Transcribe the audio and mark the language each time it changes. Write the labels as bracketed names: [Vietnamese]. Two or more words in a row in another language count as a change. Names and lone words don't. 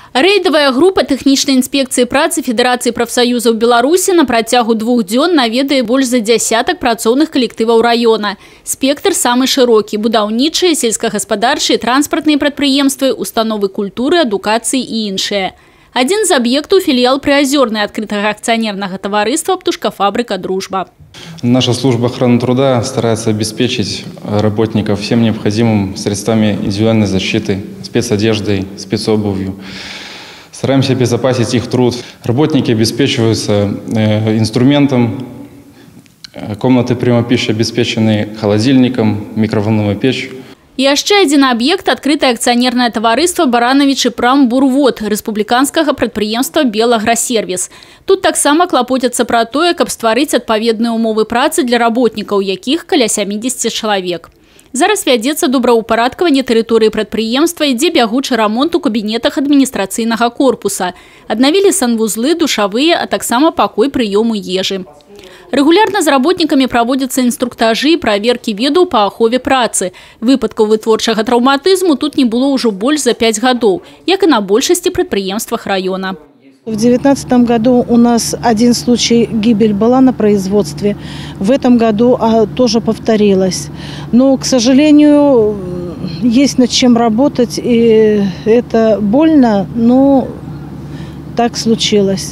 [Belarusian] Рэйдавая група тэхнічнай інспекцыі працы Федэрацыі прафсаюзаў Беларусі на працягу 2 дзён наведае больш за дзясятак працоўных калектываў раёна. Спектр самы шырокі: будаўнічыя, сельскагаспадарчыя, транспартныя прадпрыемствы, установы культуры, адукацыі і іншыя. Один з аб'ектаў – філіял Прыазёрнай акрытага акционерного товариства «Птушкофабрика Дружба». [Russian] Наша служба охраны труда старается обеспечить работников всем необходимым средствами индивидуальной защиты, спецодеждой, спецобувью. Стараемся обезопасить их труд. Работники обеспечиваются инструментом, комнаты приема пищи обеспечены холодильником, микроволновой печью. И яшчэ один объект – открытое акционерное товариство «Барановичи Прамбурвод» республиканского предприемства «Белаграсервис». [Belarusian] Тут таксама клапоцяцца пра тое, каб стварыць адпаведныя умовы працы для работникаў, якіх каля 70 чалавек. Зараз вядзецца добраўпарадкаванне тэрыторыі прадпрыемства, ідзе бягучы рамонт у кабінетах адміністрацыйнага корпуса. Аднавілі санвузлы, душавыя, а таксама пакой прыёму ежы. [Russian] Регулярно з работниками проводятся инструктажи и проверки [Belarusian] ведаў по ахове працы. Выпадкаў вытворчага траўматызму тут не было уже больше за 5 годов, як и на большасці прадпрыемствах района. [Russian] В 2019 году у нас один случай гибель была на производстве. В этом году тоже повторилось. Но, к сожалению, есть над чем работать, и это больно, но так случилось.